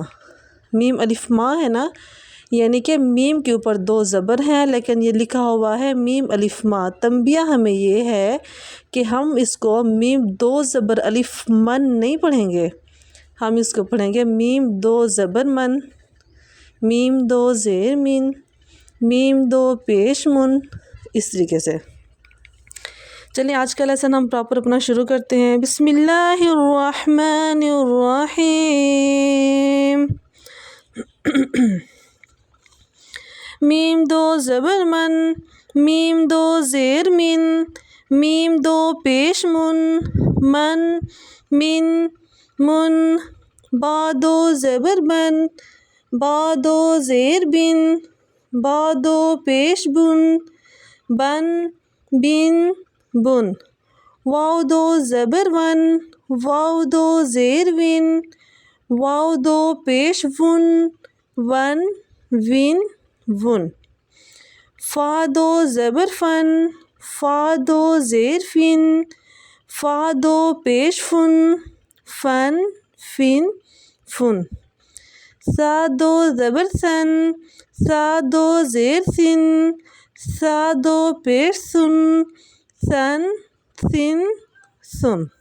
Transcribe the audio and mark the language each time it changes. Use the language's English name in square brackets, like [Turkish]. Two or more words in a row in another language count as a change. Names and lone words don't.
[Urdu] میم الف ماء ہے نا، یعنی کہ میم کے اوپر دو زبر ہیں لیکن یہ لکھا ہوا ہے میم الف ماء۔ تنبیہ ہمیں یہ ہے کہ ہم اس کو میم دو زبر الف من نہیں پڑھیں گے، ہم اس کو پڑھیں گے میم دو زبر من، میم دو زیر من، میم دو پیش من، اس طریقے سے۔ چلیں آج کا لیسن ہم پراپر اپنا شروع کرتے ہیں۔ [Arabic] بسم اللہ الرحمن الرحیم۔ [Urdu] میم دو زبر من، میم دو زیر من، میم دو پیش من، من، با دو زبر بن، با دو زیر بن، با دو پیش بن، بن، واو دو زبر ون، واو دو زیر ون، واو دو پیش ون، فا دو زبر فن، فا دو زیر فن، فا دو پیش فن، سا دو زبر سن، سا دو زیر سن، سا دو پیش سن، سن۔